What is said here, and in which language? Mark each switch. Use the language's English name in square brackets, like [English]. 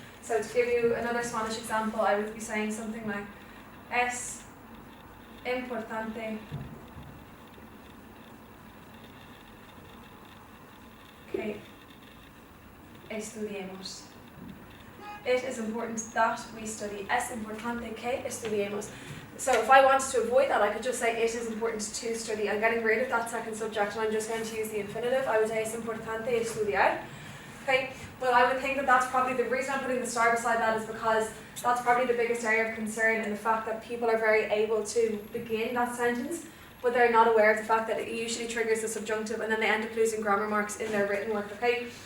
[English] So to give you another Spanish example, I would be saying something like, [Spanish] es importante que estudiemos. [English] It is important that we study. [Spanish] Es importante que estudiemos. [English] So if I wanted to avoid that, I could just say it is important to study. I'm getting rid of that second subject and I'm just going to use the infinitive. I would say [Spanish] es importante estudiar. [English] Okay, well I would think that that's probably the reason I'm putting the star beside that is because that's probably the biggest area of concern in the fact that people are very able to begin that sentence, but they're not aware of the fact that it usually triggers the subjunctive and then they end up losing grammar marks in their written work, okay?